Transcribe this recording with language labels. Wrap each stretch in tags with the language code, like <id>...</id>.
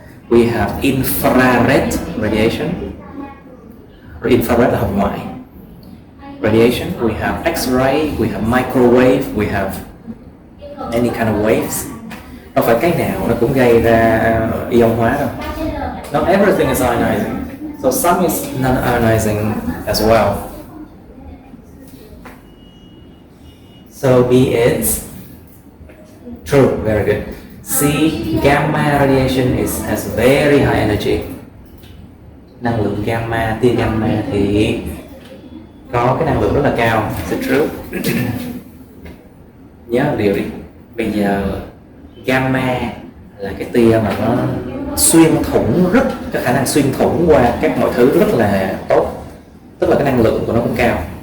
<en>We have infrared radiation.</en> <vi>Infrared là hồng ngoại radiation.</vi> <en>We have X-ray, we have microwave, we have any kind of waves.</en> <vi>Không phải cái nào nó cũng gây ra ion hóa đâu.</vi> <en>Not everything is ionizing. So some is non-ionizing as well. So B is true, very good. C, gamma radiation has very high energy.</en> <vi>Năng lượng gamma, tia gamma thì có cái năng lượng rất là cao.</vi> <en>Is it true?</en> <vi>Nhớ một điều đi. Bây giờ gamma là cái tia mà nó xuyên thủng, rất có khả năng xuyên thủng qua các mọi thứ rất là tốt, tức là cái năng lượng của nó cũng cao.</vi>